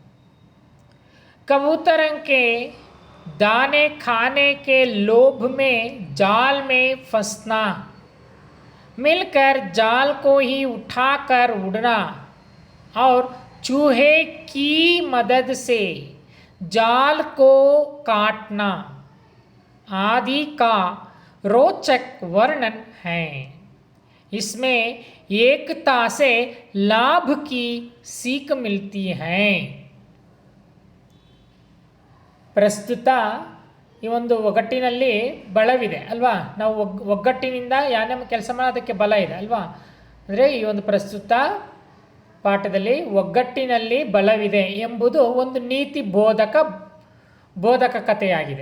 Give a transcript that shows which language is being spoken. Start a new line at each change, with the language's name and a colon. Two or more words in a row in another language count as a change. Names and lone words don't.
Hindi: कबूतरों के दाने खाने के लोभ में जाल में फंसना, मिलकर जाल को ही उठाकर उड़ना और चूहे की मदद से जाल को काटना आदि का रोचक वर्णन है. इसमें एकता से लाभ की सीख मिलती है.
Kannada: ಪ್ರಸ್ತುತ ಈ ಒಂದು ಒಗ್ಗಟ್ಟಿನಲ್ಲಿ ಬಲವಿದೆ ಅಲ್ವಾ. ನಾವು ಒಗ್ಗಟ್ಟಿನಿಂದ ಯಾನೇ ಕೆಲಸ ಮಾಡೋದಕ್ಕೆ ಬಲ ಇದೆ ಅಲ್ವಾ. ಅಂದರೆ ಈ ಒಂದು ಪ್ರಸ್ತುತ ಪಾಠದಲ್ಲಿ ಒಗ್ಗಟ್ಟಿನಲ್ಲಿ ಬಲವಿದೆ ಎಂಬುದು ಒಂದು ನೀತಿ ಬೋಧಕ ಕಥೆಯಾಗಿದೆ.